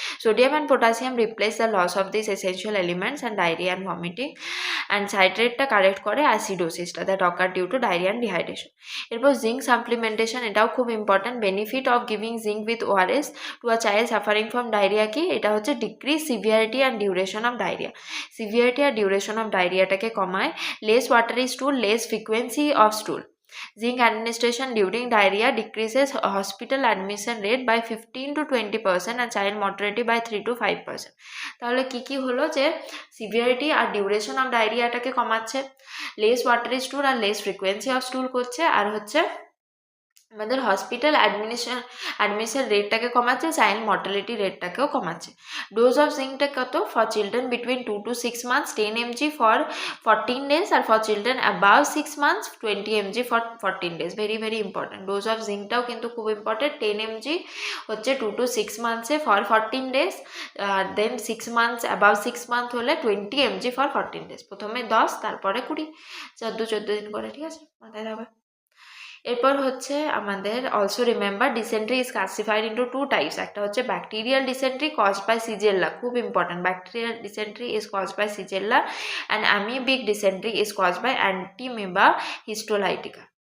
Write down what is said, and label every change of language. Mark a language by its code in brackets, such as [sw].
[en] Sodium and potassium replace the loss of this essential elements and diarrhoea and vomiting, and সাইট্রেটটা correct করে অ্যাসিডোসিসটা that occur due to diarrhoea and dehydration. [bn] এরপর zinc supplementation, এটাও খুব important. [en] Benefit of giving zinc with ORS to a child suffering from diarrhoea কি? [bn] এটা হচ্ছে [en] Decrease severity and duration of diarrhoea. [bn] Severity আর duration of ডায়রিয়াটাকে কমায়। [en] Less watery stool, less frequency of stool. Zinc administration during diarrhea decreases hospital admission rate by 15 to 20% and child mortality by 3 to 5%. [bn] তাহলে কি হলো, যে severity আর duration of ডায়রিয়াটাকে কমাচ্ছে, less watery স্টুল আর less frequency of স্টুল করছে, আর হচ্ছে আমাদের hospital admission রেটটাকে কমাচ্ছে, child mortality রেটটাকেও কমাচ্ছে। Dose of জিঙ্কটা কত? [en] For children between 2 to 6 months 10 mg for 14 days, আর for children above 6 months 20 mg for 14 days। [bn] Very very important. Dose of জিঙ্কটাও কিন্তু খুব important. [en] 10 mg হচ্ছে 2 to 6 monthsে for 14 days, then 6 months above 6 month হলে 20 mg ফর 14 days। [bn] প্রথমে 10, তারপরে 20, 14 দিন করে। ঠিক আছে, মাথায় রাখবে। এরপর হচ্ছে আমাদের [en] Also remember dysentery is classified into 2 types. [bn] একটা হচ্ছে ব্যাকটেরিয়াল ডিসেন্ট্রি [en] caused by [bn] সিজেল্লা, খুব important. [en] Bacterial dysentery is caused by Shigella and amoebic dysentery is caused by Entamoeba histolytica.